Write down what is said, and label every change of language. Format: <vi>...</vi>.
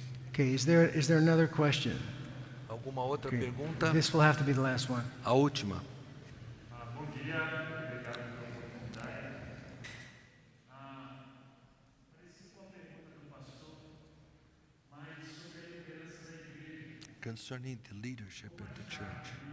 <en>Okay, is there another question?</en> <pt>Alguma outra</pt> <en>Okay.</en> <pt>pergunta?</pt> <en>This will have to be the last one.</en> <pt>A última. Bom dia, obrigado pela oportunidade. Pareci com a pergunta do pastor, mas sobre a liderança da igreja.</pt> <en>Concerning the leadership of the church.</en>